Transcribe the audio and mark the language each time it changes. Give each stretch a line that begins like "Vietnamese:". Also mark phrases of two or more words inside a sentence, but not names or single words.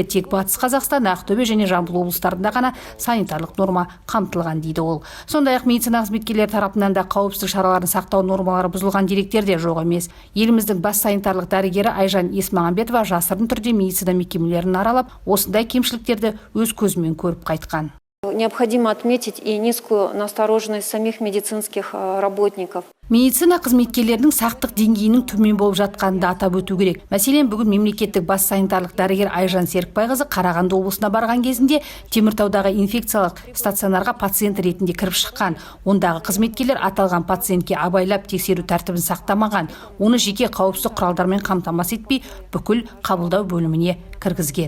Kazakh: Тек Батыс Қазақстан, Ақтөбе және Жамбыл облыстарында ғана санитарлық норма қамтылған дейді ол. Сондай-ақ медицина қызметкерлері тарапынан да қауіпсіздік шараларын сақтау нормалары бұзылған деректер де жоқ емес. Еліміздің бас санитарлық дәрігері Айжан Есмағамбетова жасырын түрде медицина мекемелерін аралап, осындай кемшіліктерді өз көзімен көріп қайтқан.
Russian: Необходимо отметить и низкую настороженность самих медицинских работников.
Kazakh: Медицина қызметкерлерінің сақтық деңгейінің төмен болып жатқанын да атап өту керек. Мәселен, бүгін мемлекеттік бас санитарлық дәрігер Айжан Серікбайқызы Қарағанды облысына барған кезінде Теміртаудағы инфекциялық стационарға пациент ретінде кіріп шыққан. Ондағы қызметкерлер аталған пациентке абайлап тексеру тәртібін сақтамаған, оны жеке қауіпсіздік құралдармен қамтамасыз етпей, бүкіл қабылдау бөліміне кіргізген.